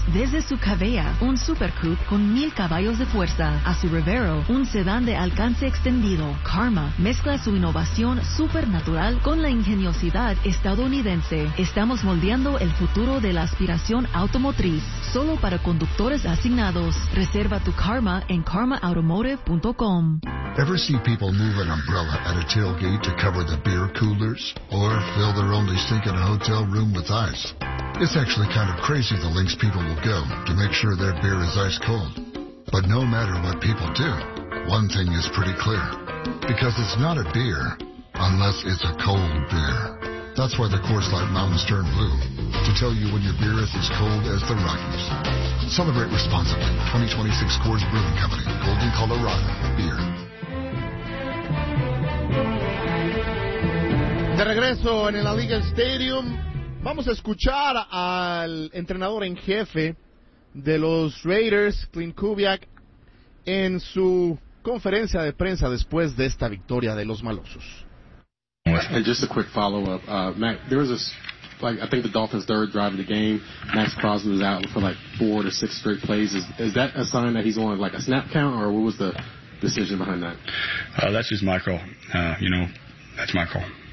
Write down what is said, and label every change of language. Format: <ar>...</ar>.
<es>Desde su Cavea, un supercoupe con 1,000 caballos de fuerza, a su Rivero, un sedán de alcance extendido, Karma mezcla su innovación supernatural con la ingeniosidad estadounidense. Estamos moldeando el futuro de la aspiración automotriz, solo para conductores asignados. Reserva tu Karma en karmaautomotive.com.</es> <en>Ever see people move an umbrella at a tailgate to cover the beer coolers or fill their only sink in a hotel room with ice? It's actually kind of crazy the lengths people will go to make sure their beer is ice cold. But no matter what people do, one thing is pretty clear. Because it's not a beer, unless it's a cold beer. That's why the Coors Light Mountains turn blue, to tell you when your beer is as cold as the Rockies. Celebrate responsibly. 2026 Coors Brewing Company, Golden, Colorado. Beer.</en> <es>De regreso en el Allegiant Stadium, vamos a escuchar al entrenador en jefe de los Raiders, Clint Kubiak, en su conferencia de prensa después de esta victoria de los malosos.</es> <en>And just a quick follow-up, Matt, there was this, like, I think the Dolphins' third drive of the game, Max Crosby was out for like 4 to 6 straight plays. Is that a sign that he's on like a snap count, or what was the decision behind that? That's just my call. That's my call.</en>